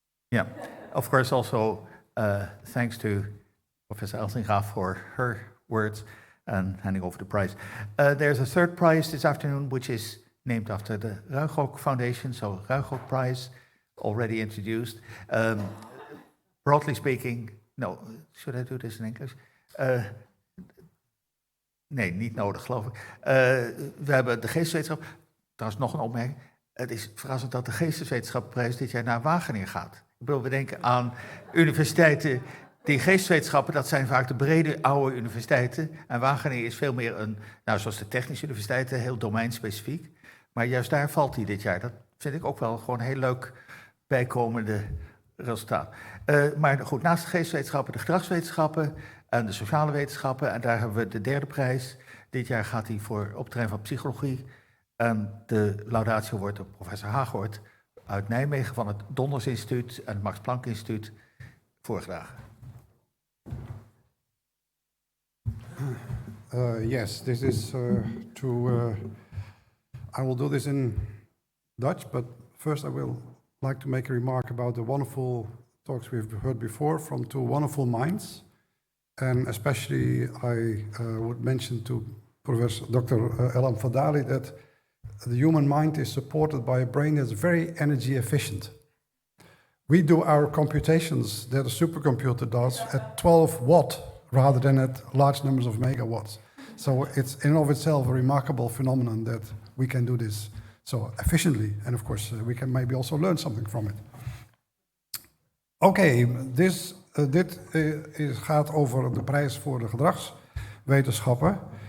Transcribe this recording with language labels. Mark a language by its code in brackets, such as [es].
[en] Yeah, of course, also thanks to Professor Eltinga for her words and handing over the prize. There's a third prize this afternoon, which is named after the Ruigrok Foundation, so Ruigrok Prize, already introduced. Broadly speaking, no, should I do this in English? [nl] Nee, niet nodig, geloof ik. We hebben de geesteswetenschap, trouwens nog een opmerking. Het is verrassend dat de geesteswetenschapprijs dit jaar naar Wageningen gaat. Ik bedoel, we denken aan universiteiten, die geesteswetenschappen, dat zijn vaak de brede oude universiteiten. En Wageningen is veel meer een, nou zoals de technische universiteiten, heel domeinspecifiek. Maar juist daar valt hij dit jaar. Dat vind ik ook wel gewoon een heel leuk bijkomende resultaat. Maar goed, naast de geesteswetenschappen, de gedragswetenschappen en de sociale wetenschappen. En daar hebben we de derde prijs. Dit jaar gaat hij voor op het terrein van psychologie. En de laudatio wordt door professor Haaghoort uit Nijmegen van het Donders Instituut en het Max Planck Instituut voorgedragen. [en] Yes, this is I will do this in Dutch, but first I will like to make a remark about the wonderful talks we've heard before from two wonderful minds. And especially I would mention to Professor Dr. Elam Fadali that the human mind is supported by a brain that's very energy efficient. We do our computations that a supercomputer does at 12 watt rather than at large numbers of megawatts. So it's in and of itself a remarkable phenomenon that we can do this so efficiently. And of course, we can maybe also learn something from it. [nl] Oké, dit gaat over de prijs voor de gedragswetenschappen.